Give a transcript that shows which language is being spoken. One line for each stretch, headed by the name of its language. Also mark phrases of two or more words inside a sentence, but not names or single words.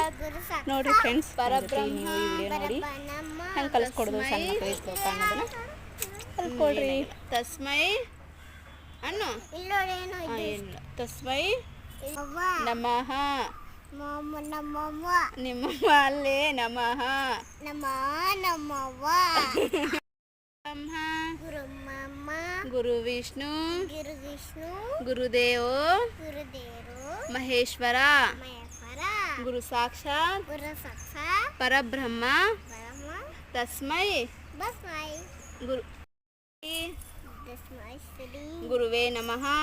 Kannada: ನೋಡಿರಿ ಫ್ರೆಂಡ್ಸ್, ನೀವು ಈ ವಿಡಿಯೋ ನೋಡಿ ಹೆಂಗೆ ಕಲಿಸ್ಕೊಡೋದು ಸಣ್ಣ ಮಕ್ಕಳಿಗೆ ಶ್ಲೋಕ ಅನ್ನೋದನ್ನ ಕಲ್ತ್ಕೊಳ್ರಿ. ತಸ್ಮೈ ಅನ್ನು ಇಲ್ಲ,
Sanskrit: ತಸ್ಮೈ ನಮಃ,
Kannada: ನಿಮ್ಮಮ್ಮ ಅಲ್ಲೇ
Sanskrit: ನಮಃ, ಗುರು ವಿಷ್ಣು ಗುರುದೇವೋ ಮಹೇಶ್ವರ ಗುರು ಸಾಕ್ಷಾತ್ ಪರಬ್ರಹ್ಮ ತಸ್ಮೈ ಗುರು ಗುರುವೇ ನಮಃ.